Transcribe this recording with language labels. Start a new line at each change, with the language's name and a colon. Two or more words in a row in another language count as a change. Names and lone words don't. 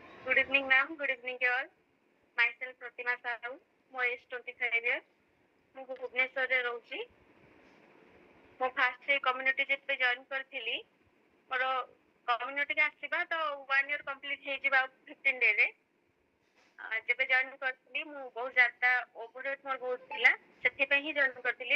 English: Good evening, ma'am. Good evening, all. Myself, Pratima Sahu. My age 25 years.
Odia: ମୁଁ ଭୁବନେଶ୍ୱରରେ ରହୁଛି। ମୁଁ ଫାଷ୍ଟ ସେ କମ୍ୟୁନିଟି ଯେବେ ଜଏନ୍ କରିଥିଲି ମୋର କମ୍ୟୁନିଟିକି ଆସିବା ତ 1 year କମ୍ପ୍ଲିଟ୍ ହେଇଯିବା 15 ଡେରେ। ଯେବେ ଜଏନ୍ କରିଥିଲି ମୁଁ ବହୁତ ଜ୍ୟାଦା ଓଭରୱେଟ୍ ମୋର ବହୁତ ଥିଲା, ସେଥିପାଇଁ ହିଁ ଜଏନ୍ କରିଥିଲି।